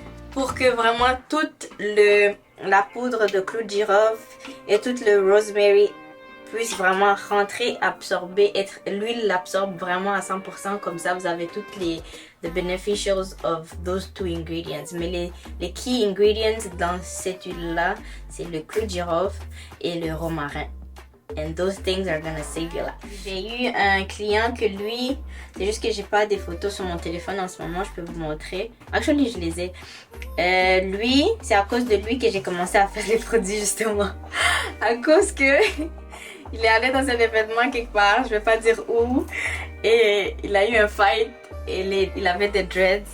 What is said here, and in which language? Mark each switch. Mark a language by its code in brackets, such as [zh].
[fr] Pour que vraiment toute la poudre de clou de girofle et tout le rosemary puisse vraiment rentrer, absorber, l'huile l'absorbe vraiment à 100%. Comme ça, vous avez toutes [en] the beneficials of those 2 ingredients. [fr] Mais les key ingredients dans cette huile-là, c'est le clou de girofle et le romarin. [en] And those things are gonna save your life. [fr] J'ai eu un client que lui, c'est juste que j'ai pas des photos sur mon téléphone en ce moment, je peux vous montrer. Actually, je les ai. Lui, c'est à cause de lui que j'ai commencé à faire les produits justement. À cause que il est allé dans un événement quelque part, je vais pas dire où, et il a eu un fight et il avait des dreads.